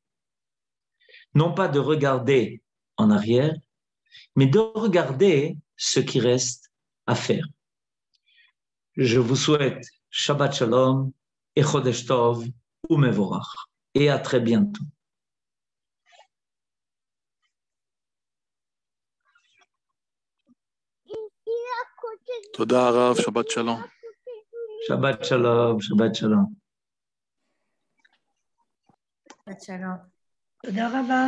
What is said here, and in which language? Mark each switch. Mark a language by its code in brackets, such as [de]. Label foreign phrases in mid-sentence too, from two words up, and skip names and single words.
[fr] Non pas de regarder en arrière, mais de regarder ce qui reste à faire. Je vous souhaite [he] שבת שלום [fr] et [he] חודש טוב ומבורך. [fr] Et à très bientôt. [he] תודה הרב, שבת שלום. שבת שלום, שבת שלום. שבת שלום. תודה רבה.